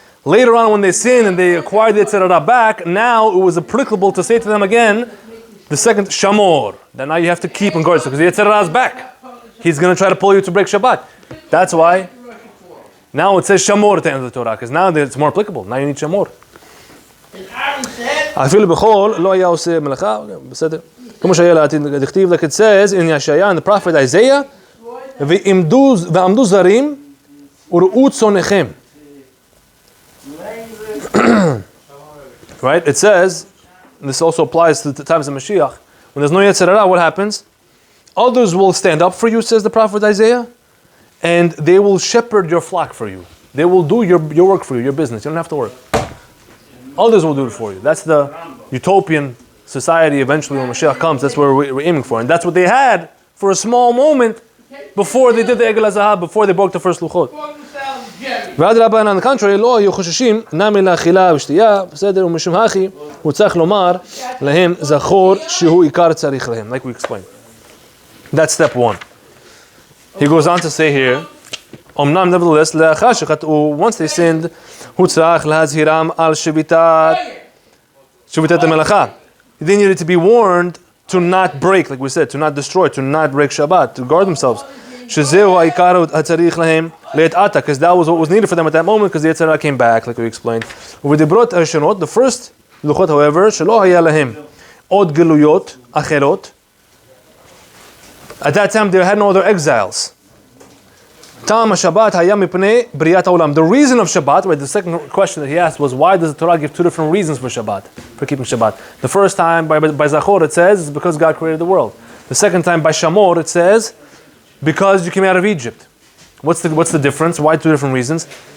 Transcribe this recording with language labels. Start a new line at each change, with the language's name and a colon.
English: Later on when they sinned and they acquired the Yetzer Hara back, now it was applicable to say to them again, the second, Shamor, that now you have to keep and guard, because the Yetzer Hara is back. he's going to try to pull you to break Shabbat. That's why now it says Shamor at the end of the Torah, because now it's more applicable. Now you need Shamor.
Hebrew: אפילו בחול לא היה עושה מלאכה, בסדר. כמו שהיה לעתיד דכתיב,
English: like it says in Yeshaya, in the prophet Isaiah,
Hebrew: ועמדו זרים וראו צונכם.
English: Right? It says, and this also applies to the times of Mashiach, when there's no Yetzer Hara, what happens? Others will stand up for you, says the prophet Isaiah, and they will shepherd your flock for you. They will do your work for you, your business. You don't have to work. Others will do it for you. That's the utopian society eventually when Mashiach comes. That's where we're aiming for. And that's what they had for a small moment before they did the Egel HaZahav, before they broke the first Luchot.
Hebrew: ואדרבה,
English: on the contrary,
Hebrew: לא היו חוששים, נמי לאכילה ושתייה, בסדר, ומשום הכי, הוא צריך לומר להם, זכור שהוא עיקר צריך להם,
English: like we explained. That's step one. He goes on to say here,
Hebrew: אמנם
English: nevertheless,
Hebrew: לאחר שחטאו,
English: once they sinned,
Hebrew: הוא צריך להזהירם על שביתת המלאכה.
English: They needed to be warned to not break, like we said, to not destroy, to not break Shabbat, to guard themselves.
Hebrew: שזהו העיקר הצריך להם לעת עתה,
English: because that was what was needed for them at that moment, because the Yetzer Hara came back, like we explained.
Hebrew: ובדיברות הראשונות,
English: the first
Hebrew: לוחות,
English: however,
Hebrew: שלא היה להם עוד גלויות אחרות.
English: At that time, they had no other exiles.
Hebrew: טעם השבת היה מפני בריאת העולם.
English: The reason of Shabbat, right, the second question that he asked was, why does the Torah give two different reasons for Shabbat, for keeping Shabbat? The first time, by Zachor, it says, it's because God created the world. The second time, by Shamor, it says, because you came out of Egypt. What's the difference? Why two different reasons?